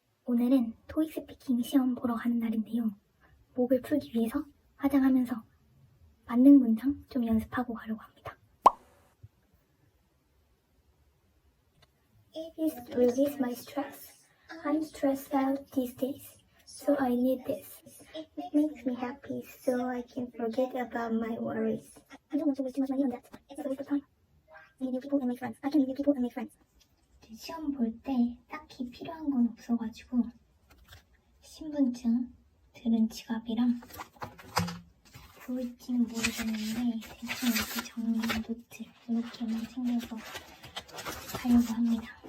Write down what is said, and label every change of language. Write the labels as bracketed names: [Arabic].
[Korean] 오늘은 토익 스피킹 시험 보러 가는 날인데요. 목을 풀기 위해서 화장하면서 만능 문장 좀 연습하고 가려고 합니다. [English] It is to release my stress. I'm stressed out these days, so I need this. It makes me happy so I can forget about my worries. I don't want to waste too much money on that. It's a waste of time. I need new people and make friends. I can meet new people and make friends. [Korean] 시험 볼 때 딱히 필요한 건 없어가지고 신분증, 들은 지갑이랑 보일지는 모르겠는데 대충 이렇게 정리한 노트 이렇게만 챙겨서 가려고 합니다.